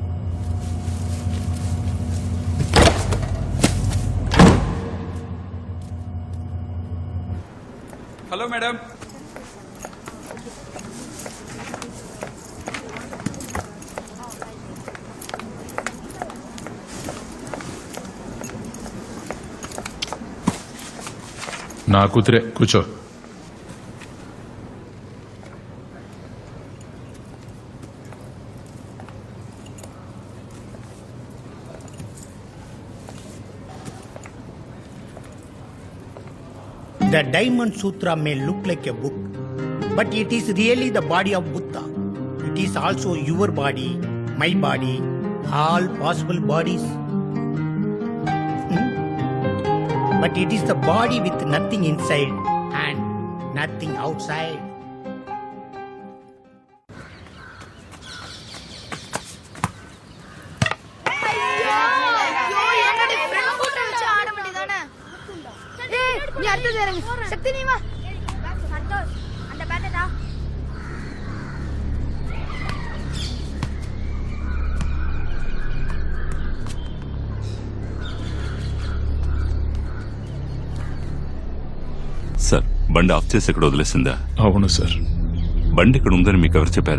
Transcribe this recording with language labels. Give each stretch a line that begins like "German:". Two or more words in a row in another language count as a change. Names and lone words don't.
Telugu: హలో మేడం. నా కూతురే, కూర్చో.
English: The Diamond Sutra may look like a book, but it is really the body of Buddha. It is also your body, my body, all possible bodies. but it is the body with nothing inside and nothing outside.
Tamil: நீ அடுத்தது இறங்கு சக்தி நீ வா சந்தோஷ் அந்த பேட்டா
Telugu: సార్ బండి ఆఫ్ చేసి ఇక్కడ వదిలేసిందా? అవును సార్. బండి ఇక్కడ ఉందని మీకు ఎవరు చెప్పారు?